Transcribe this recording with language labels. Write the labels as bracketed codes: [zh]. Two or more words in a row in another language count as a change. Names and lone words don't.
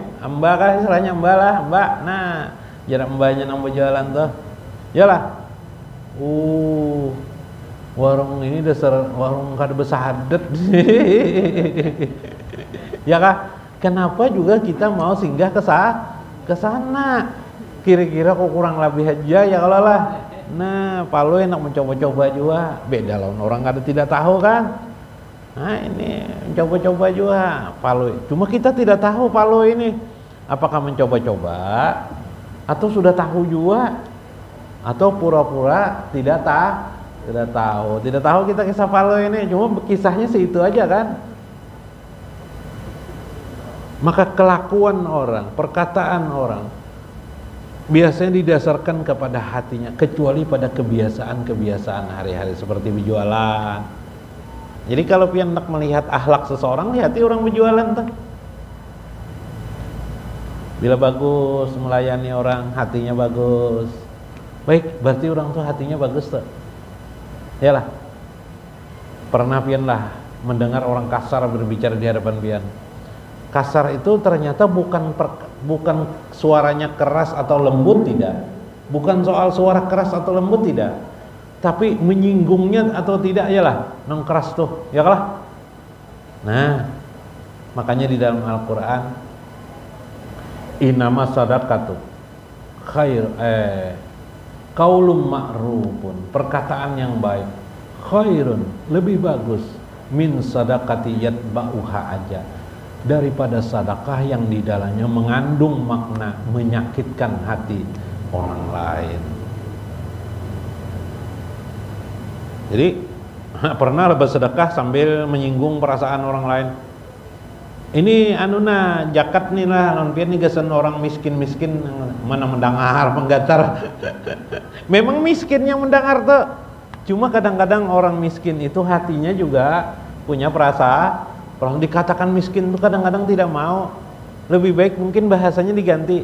[bjn] Mbak kah istilahnya mbak lah, mbak. Nah, jarak mbaknya nang berjalan tuh. [id] Yalah. [bjn] Warung ini dasar warung kada besadet. [id] Ya kah? Kenapa juga kita mau singgah ke sana? Kira-kira kok kurang lebih aja ya kalau lah. Nah, Paluy enak mencoba-coba juga. [bjn] Beda lawan orang kada tidak tahu kan. Nah, ini mencoba-coba juga Paluy. [id] Cuma kita tidak tahu Paluy ini apakah mencoba-coba atau sudah tahu juga atau pura-pura tidak tahu. Tidak tahu kita kisah Paluy ini. Cuma kisahnya itu aja kan. Maka kelakuan orang, perkataan orang biasanya didasarkan kepada hatinya, kecuali pada kebiasaan hari-hari seperti berjualan. [bjn] Jadi kalau pian hendak melihat akhlak seseorang, lihati orang berjualan tuh. [id] Bila bagus melayani orang, hatinya bagus. Baik, berarti orang tuh hatinya bagus tuh. Yalah. [bjn] Pernah pian lah mendengar orang kasar berbicara di hadapan pian. [id] Kasar itu ternyata bukan suaranya keras atau lembut, tidak. Bukan soal suara keras atau lembut, tidak. Tapi menyinggungnya atau tidak, yalah, nang keras tuh, ya kalah. Nah, makanya di dalam Al-Qur'an [ar] innama sadaqatu qaulun ma'rufun, [id] perkataan yang baik, khairun, lebih bagus [ar] min sadaqati yatba'uha [id] aja, daripada sedekah yang di dalamnya mengandung makna menyakitkan hati orang lain. Jadi pernah bersedekah sambil menyinggung perasaan orang lain. [bjn] Ini jakat nih lah, nonpian nih gasan orang miskin mana mendengar menggatar. [id] Memang miskin yang mendengar tuh. Cuma kadang-kadang orang miskin itu hatinya juga punya perasaan. Orang dikatakan miskin itu kadang-kadang tidak mau. Lebih baik mungkin bahasanya diganti.